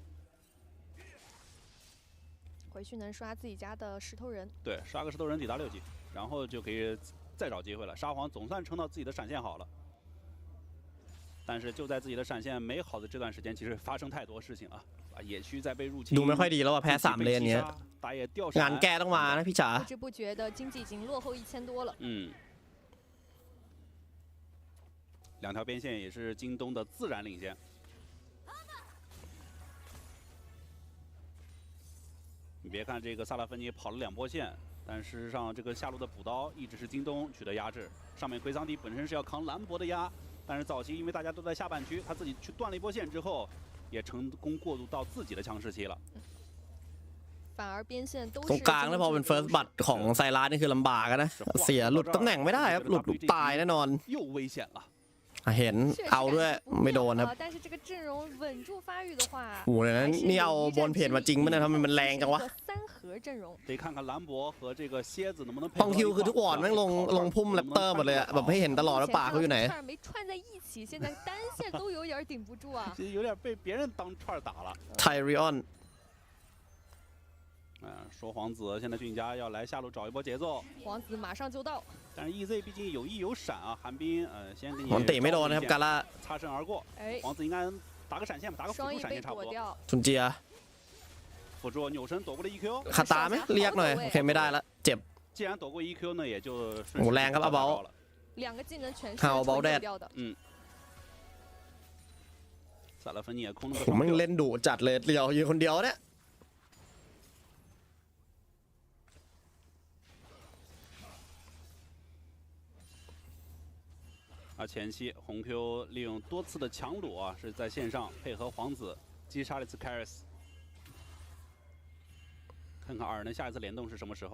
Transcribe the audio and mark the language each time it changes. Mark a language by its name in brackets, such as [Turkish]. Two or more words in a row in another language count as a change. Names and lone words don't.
[Chinese] 回去能刷自己家的石头人。对，刷个石头人抵达6级。然后就可以再找机会了。沙皇总算撑到自己的闪现好了，但是就在自己的闪现没好的这段时间，其实发生太多事情了。啊，野区在被入侵， [Thai] ดูไม่ค่อยดีแล้วแพ้3เลนเนี้ยงานแก้ต้องมานะพี่จ๋า [Chinese] 不知不觉的经济已经落后1000多了。 2条边线也是京东的自然领先。你别看这个萨拉芬妮跑了2波线。但事实上，这个下路的补刀一直是京东取得压制。上面奎桑迪本身是要扛兰博的压，但是早期因为大家都在下半区，他自己去断了一波线之后，也成功过渡到自己的强势期了。反而边线都 [Thai] ตรงกลางแล้วพอเป็นเฟิร์สบัตของไซรัสนี่คือลำบากนะเสียหลุดตำแหน่งไม่ได้ครับหลุดตายแน่นอน [Chinese] 又危险了。 [Thai] เห็นเอาด้วยไม่โดนครับโอ้โหเลยนะนี่เอาบอลเพจมาจริงมั้ยทำไมมันแรงจังวะพองคิวคือทุกวอร์ดแม่งลงพุ่มแรปเตอร์หมดเลยอะแบบให้เห็นตลอดว่าป่าเขาอยู่ไหนไทริออน [Chinese] 说皇子现在俊家要来下路找一波节奏，皇子马上就到。但是 EZ 毕竟有翼有闪啊，寒冰先给你。 [Thai] 皇ตีไม่โดนนะครับกาล่า [Chinese] 擦身而过。皇子应该打个闪现吧，打个辅助闪现差不多。 [Thai] จุนเจีย [Chinese] 辅助扭身躲过了 EQ。 [Thai] ขาตาไหมเรียกหน่อยโอเคไม่ได้ละเจ็บ [Chinese] 既然躲过 EQ 呢，也就 [Thai] โหแรงครับอาเบา [Chinese] 两个技能全是好包带掉的。萨拉芬尼也空了个。 [Thai] ผมมันเล่นดุจัดเลยเดียวยืนคนเดียวเนี่ย [Chinese] 而前期红 Q 利用多次的强弩啊，是在线上配合皇子击杀了一次 Karis。看看2人的下一次联动是什么时候？